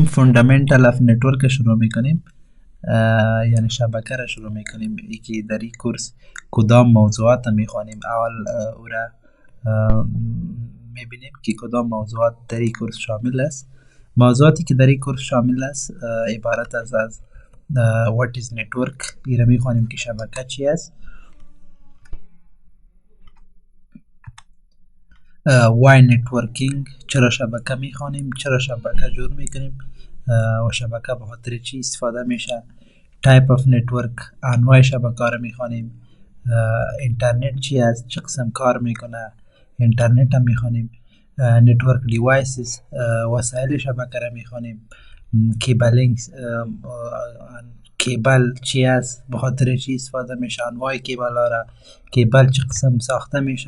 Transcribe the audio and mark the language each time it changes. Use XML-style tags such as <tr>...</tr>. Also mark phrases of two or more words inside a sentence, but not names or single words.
<en>fundamental of network</en> <fa>شروع میکنیم. یعنی شبکه را شروع میکنیم. یکی در این کورس کدام موضوعات میخوانیم. اول او را میبینیم که کدام موضوعات در این کورس شامل است. موضوعاتی که در این کورس شامل است عبارت از</fa> <en>what is network،</en> <fa>این را میخوانیم که شبکه چی است.</fa> <en>why networking،</en> <fa>چرا شبکه میخوانیم، چرا شبکه جور میکنیم و شبکه به خاطر چی استفاده میشه.</fa> <en>type of network،</en> <fa>انواع شبکه را میخوانیم. اینترنت چی است، چه قسم کار میکنه، اینترنت هم میخوانیم.</fa> <en>network devices،</en> <fa>وسایل شبکه را میخوانیم. کیبلینگ، کیبل چی است، به خاطر چی استفاده میشه، انواع کیبل ها را، کیبل چه قسم ساخته میشه.</fa>